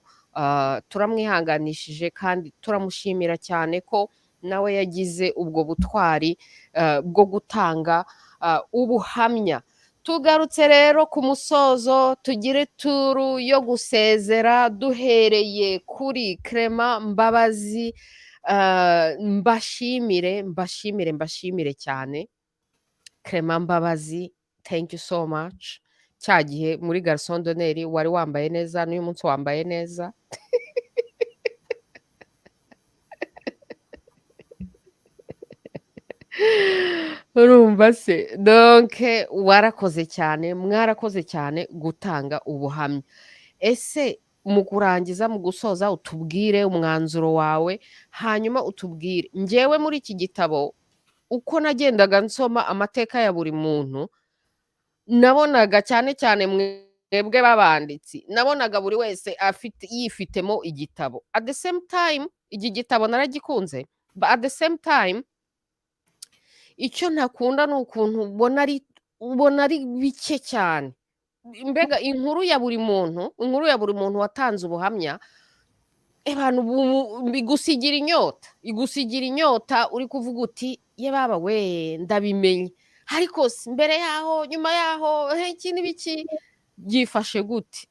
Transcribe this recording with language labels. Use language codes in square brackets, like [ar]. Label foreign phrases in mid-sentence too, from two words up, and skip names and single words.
[rw] Turamwihanganishije kandi turamushimira cyane ko nawe yagize ubwo butwari bwo gutanga ubuhamya. Tugarutse rero ku musozo, tugire turu yo gusezera duhereye kuri Clement Mbabazi. Mbashimire cyane Clement Mbabazi, [en] thank you so much. [rw] Cya gihe muri [fr] Garçon d'honneur [rw] wari wambaye neza, n'uyu munsi wambaye neza. Urumva se, donc warakoze cyane, mwarakoze cyane gutanga ubuhamya. Ese mu kurangiza, mu gusoza, utubwire umwanzuro wawe, hanyuma utubwire njyewe muri iki gitabo uko nagendaga nsoma amateka ya buri muntu, nabonaga cyane cyane mwebwe babanditsi, nabonaga buri wese yifitemo igitabo. [en] At the same time [rw] iki gitabo naragikunze, [en] but at the same time [rw] icyo ntakunda ni ukuntu ubona ari bike cyane. Mbega inkuru ya buri muntu watanze ubuhamya, abantu igusigira inyota, uri kuvuga uti ye baba we ndabimenye, ariko mbere yaho nyuma yaho iki n'ibiki byifashe gute.